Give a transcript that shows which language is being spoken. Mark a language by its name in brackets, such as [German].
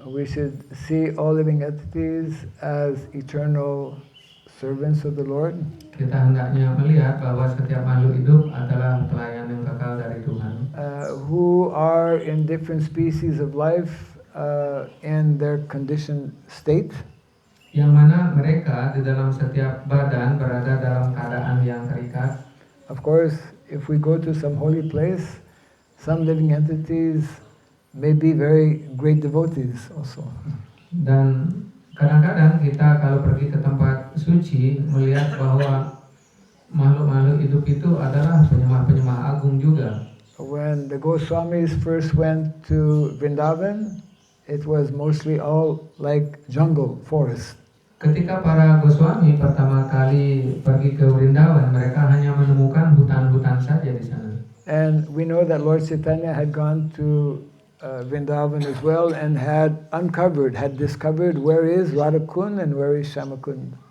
[English] We should see all living entities as eternal servants of the Lord. [Indonesian] Kita hendaknya melihat bahwa setiap makhluk hidup adalah pelayan yang kekal dari Tuhan. [English] Who are in different species of life in their conditioned state. [Indonesian] Yang mana mereka di dalam setiap badan berada dalam keadaan yang terikat. [English] Of course, if we go to some holy place, some living entities may be very great devotees also. [Indonesian] Dan kadang-kadang kita kalau pergi ke tempat suci melihat bahwa makhluk-makhluk hidup itu adalah penyembah-penyembah agung juga. [English] When the Goswamis first went to Vrindavan, it was mostly all like jungle, forest. [Indonesian] Ketika para Goswami pertama kali pergi ke Vrindavan, mereka hanya menemukan hutan-hutan saja di sana. [English] And we know that Lord Chaitanya had gone to Vrindavan as well and had discovered where is Radhakund and where is Shyamakund.